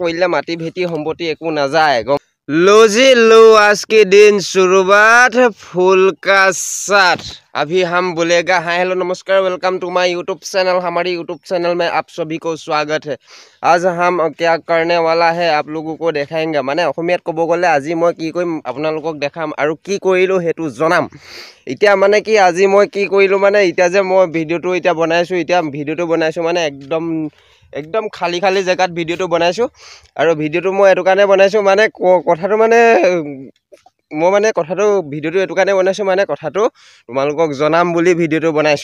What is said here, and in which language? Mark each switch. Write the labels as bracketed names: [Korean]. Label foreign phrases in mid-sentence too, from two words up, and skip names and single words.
[Assamese] কৰিলে মাটি ভেটি সম্পত্তি একো নাযায়। [Hindi] लो जी लो, आज के दिन शुरुआत फूल का साथ। अभी हम बोलेगा [English] hi hello [Hindi] नमस्कार, [English] welcome to my YouTube channel. [Hindi] हमारी [English] YouTube channel [Hindi] में आप सभी को स्वागत है। आज हम क्या करने वाला है आप लोगों को देखाएंगे। [Assamese] माने অসমীয়াত ক'ব গ'লে আজি মই কি কৰিম আপোনালোকক দেখাম আৰু কি কৰিলো হেতু জনাম। এতিয়া মানে কি আজি মই কি কৰিলো মানে এতিয়া যে মই ভিডিওটো এতিয়া বনাইছো মানে একদম খালি জেগাত ভিডিওটো বনাইছো আৰু ভিডিওটো মই এটো কাৰণে বনাইছো মানে কথাটো মানে মই মানে কথাটো ভিডিওটো এটো কাৰণে বনাইছো মানে কথাটো তোমালোকক জনাম বুলি ভিডিওটো বনাইছো।